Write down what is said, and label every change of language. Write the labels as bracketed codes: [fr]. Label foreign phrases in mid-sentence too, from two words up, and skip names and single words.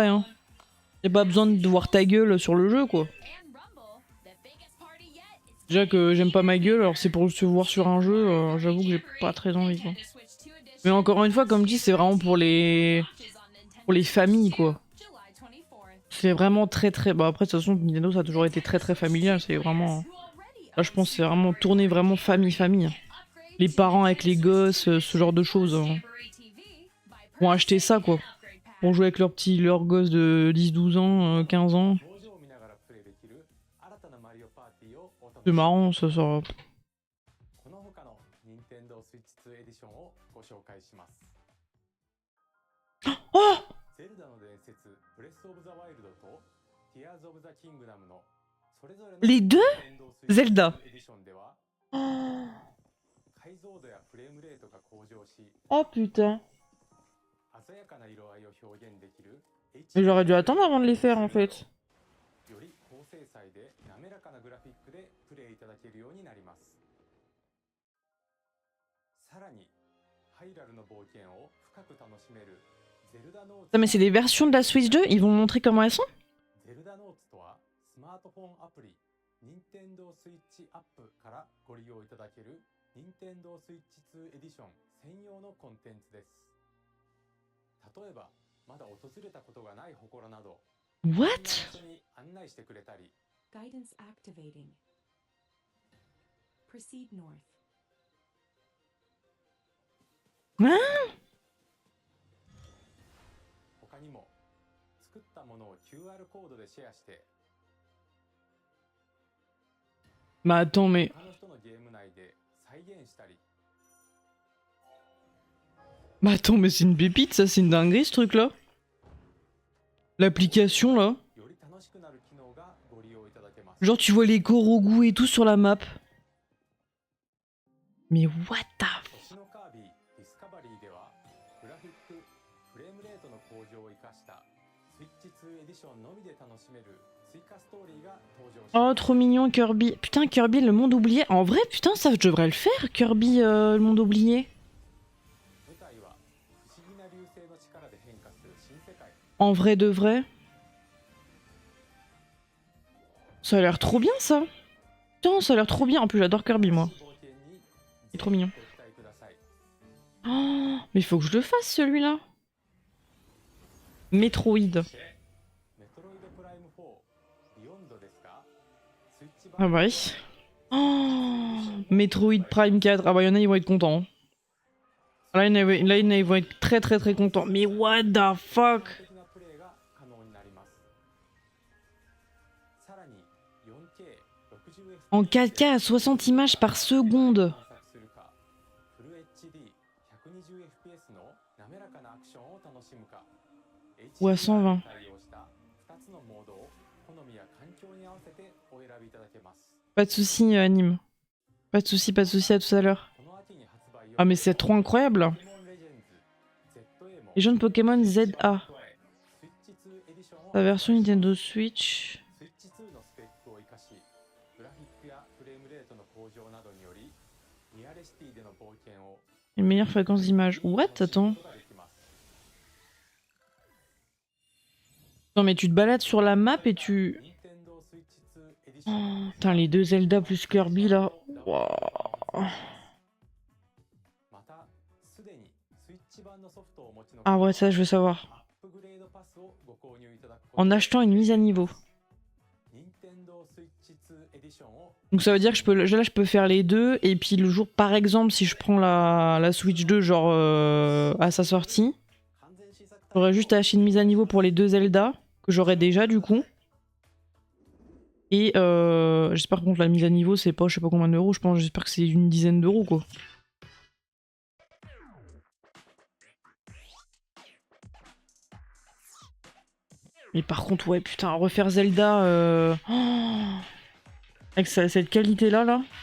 [fr] Hein. Y'a pas besoin de voir ta gueule sur le jeu, quoi. [en] and rumble, the biggest party yet is [fr] Déjà que j'aime pas ma gueule, alors c'est pour se voir sur un jeu, j'avoue que j'ai pas très envie, quoi. [en] Nintendo Switch 2 edition. [fr] Mais encore une fois, comme je dis, c'est vraiment pour les familles, quoi. [en] July 24th. [fr] C'est vraiment très très... Bah après, de toute façon, Nintendo, ça a toujours été très très familial, c'est vraiment... Là, je pense que c'est vraiment tourné vraiment famille. Les parents avec les gosses, ce genre de choses, vont acheter ça, quoi. Pour jouer avec leurs gosses de 10-12 ans, 15 ans. [ja] 表情を見ながらプレイできる新たなマリオパーティーをお楽し [fr] C'est [ja] み [fr] marrant, ça sort... [ja] この他の任天堂スイッチ2エディションをご紹介します。 [fr] Oh [ja] ゼルダの伝説ブレスオブザワイルドとティアーズオブザキングダムのそれぞれの [fr] Les deux Zelda [ja] エディションでは解像度やフレームレートが向上し [fr] Oh putain. [ja] 鮮やかな色合いを表現できる [fr] Mais j'aurais dû attendre avant de les faire, en fait. [ja] より高精細で滑らかなグラフィックでプレイいただけるようになります。さらにハイラルの冒険を深く楽しめるゼルダノーツ [fr] Non mais c'est des versions de la Switch 2, ils vont montrer comment elles sont? [ja] ゼルダノーツとはスマートフォンアプリ任天堂スイッチアップからご利用いただける任天堂スイッチ2エディション専用のコンテンツです。例えばまだ訪れたことがない祠など [en] What? [ja] そんな場所に案内してくれたり [en] Guidance activating. Proceed north. [ja] 他にも作ったものを QR コードでシェアして [fr] Bah attends, mais... [ja] 他の人のゲーム内で再現したり [fr] Bah attends, mais c'est une pépite, ça, c'est une dinguerie, ce truc-là. L'application, là. [ja] より楽楽しくなる機能がご利用いただけます。 [fr] Genre tu vois les Korogu et tout sur la map. Mais [en] what the... [ja] 星のカービィディスカバリーではグラフィックフレームレートの向上を生かしたスイッチ2エディションのみで楽しめる追加ストーリーが登場し [fr] Oh, [ja] ます。 [fr] trop mignon, Kirby. Putain, Kirby, le monde oublié. En vrai, putain, ça, je devrais le faire, Kirby, le monde oublié. [ja] 舞台は不思議な流星の力で変化する新世界。 [fr] En vrai de vrai. Ça a l'air trop bien, ça. Putain, ça a l'air trop bien. En plus, j'adore Kirby, moi. [ja] 冒険に [fr] Il est trop mignon. [ja] ご期待ください。 [fr] Oh, mais faut que je le fasse, celui-là. Metroid. [ja] メトロイドプライム4ビヨンドですか？スイッチ版 [fr] Ah bah oui. Oh, Metroid Prime 4. Ah bah, y en a, ils vont être contents. Là, ils vont être très très très contents. Mais [en] what the fuck? [ja] 的なプレイが可能になります。さらに 4K 60 [fr] En 4K à 60 images par seconde. [ja] 探索するか、フル HD 120 FPS の滑らかなアクションを楽しむか、 [fr] Ou à 120. [ja] 対応した2つのモードを好みや環境に合わせてお選びいただけます。 [fr] Pas de soucis, anime. Pas de soucis, à tout à l'heure. [ja] この秋に発売予定 [fr] Ah mais c'est trop incroyable. [ja] ポケモンレジェンズ ZA も [fr] Les jeunes Pokémon ZA. [ja] スイッチ2エディションを [fr] La version Nintendo Switch. [ja] スイッチ2のスペックを生かし、グラフィックやフレームレートの向上などにより、リアレシティでの冒険を [fr] Une meilleure fréquence d'image. What? Attends. [ja] ことができます。 [fr] Non mais tu te balades sur la map et tu... [ja] Nintendo Switch 2 エディション [fr] Oh, putain, les deux Zelda plus Kirby là. Wow. [ja] また、すでにスイッチ版のソフトをお持ちの [fr] Ah ouais, ça je veux savoir. [ja] アップグレードパスをご購入いただくこと [fr] En achetant une mise à niveau. [ja] Nintendo Switch 2 エディションを [fr] Donc ça veut dire que là je peux faire les deux et puis le jour par exemple si je prends la Switch 2 genre à sa sortie, [ja] 完全新作 [fr] j'aurais juste à acheter une mise à niveau pour les deux Zelda que j'aurais déjà du coup. Et j'espère contre la mise à niveau c'est pas je sais pas combien d'euros, j'espère que c'est une dizaine d'euros quoi. Mais par contre ouais putain refaire Zelda avec cette qualité là.